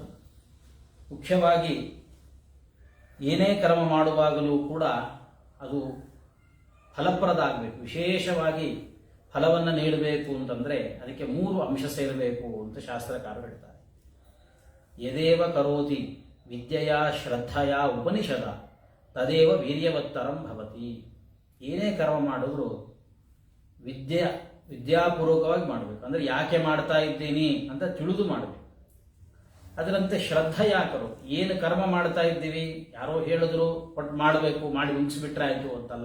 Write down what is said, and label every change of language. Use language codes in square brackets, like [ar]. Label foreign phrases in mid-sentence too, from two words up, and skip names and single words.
[kn] ಮುಖ್ಯವಾಗಿ ಏನೇ ಕರ್ಮ ಮಾಡುವಾಗಲೂ ಕೂಡ ಅದು ಫಲಪ್ರದ ಆಗಬೇಕು. ವಿಶೇಷವಾಗಿ ಫಲವನ್ನು ನೀಡಬೇಕು ಅಂತಂದರೆ ಅದಕ್ಕೆ 3 ಅಂಶ ಸೇರಬೇಕು ಅಂತ ಶಾಸ್ತ್ರಕಾರರು ಹೇಳ್ತಾರೆ. [sa] ಯದೇವ ಕರೋತಿ ವಿದ್ಯೆಯ ಶ್ರದ್ಧೆಯ ಉಪನಿಷದ ತದೇವ ವೀರ್ಯವತ್ತರಂ ಭವತಿ. [kn] ಏನೇ ಕರ್ಮ ಮಾಡಿದ್ರು ವಿದ್ಯಾಪೂರ್ವಕವಾಗಿ ಮಾಡಬೇಕು. ಅಂದರೆ ಯಾಕೆ ಮಾಡ್ತಾ ಇದ್ದೀನಿ ಅಂತ ತಿಳಿದು ಮಾಡಬೇಕು. ಅದರಂತೆ ಶ್ರದ್ಧೆಯಾಕರು, ಏನು ಕರ್ಮ ಮಾಡ್ತಾ ಇದ್ದೀವಿ, ಯಾರೋ ಹೇಳಿದ್ರು ಬಟ್ ಮಾಡಬೇಕು, ಮಾಡಿ ಮುಗಿಸಿಬಿಟ್ರೆ ಆಯಿತು ಅಂತಲ್ಲ.